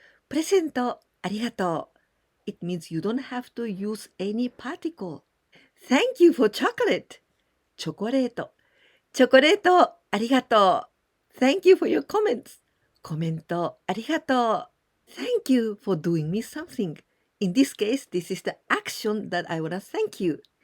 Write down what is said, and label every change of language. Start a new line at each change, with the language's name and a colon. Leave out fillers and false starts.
Japanese: プレゼントありがとう.
English: It means you don't have to use any particle. Thank you for chocolate.
Japanese: チョコレートありがとう.
English: Thank you for your comments.
Japanese: コメントありがとう.
English: Thank you for doing me something. In this case, this is the action that I want to thank you.